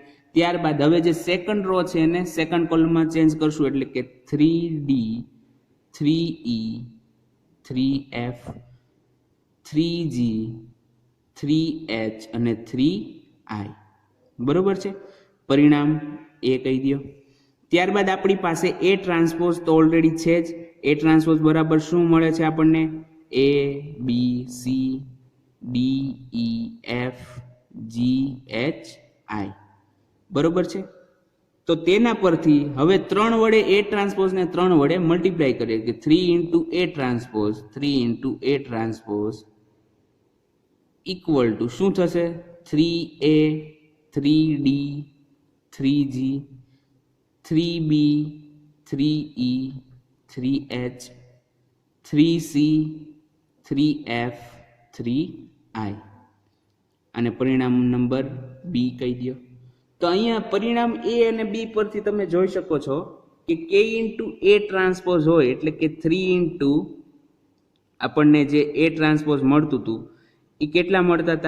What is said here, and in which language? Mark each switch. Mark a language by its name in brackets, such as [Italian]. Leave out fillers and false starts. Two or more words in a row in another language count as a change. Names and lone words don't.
[Gujarati] ત્યારબાદ હવે જે [English] second row [Gujarati] છે એને સેકન્ડ કોલમમાં ચેન્જ કરશું, એટલે કે 3d 3e 3f 3g 3h અને 3i, બરોબર છે. પરિણામ એ કહી દો. ત્યારબાદ આપણી પાસે [English] A transpose [Gujarati] તો ઓલરેડી છે જ. [English] A transpose [Gujarati] બરાબર શું મળે છે આપણને? [English] a b c d e f g h i, [Gujarati] બરોબર છે. તો તેના પરથી હવે 3 વડે એ ટ્રાન્સપોઝને 3 વડે મલ્ટીપ્લાય કરીએ કે [English] 3 into A transpose 3 into A transpose equal to [Gujarati] શું થશે? 3a 3d 3g 3b 3e 3h 3c 3f 3i અને પરિણામ નંબર બી કહી દો. તો અહીંયા પરિણામ એ અને બી પરથી તમે જોઈ શકો છો કે [English] k into A transpose [Gujarati] હોય એટલે કે 3 ઇન્ટુ આપણને જે એ ટ્રાન્સપોઝ મળતું હતું એ કેટલા મળતા હતા?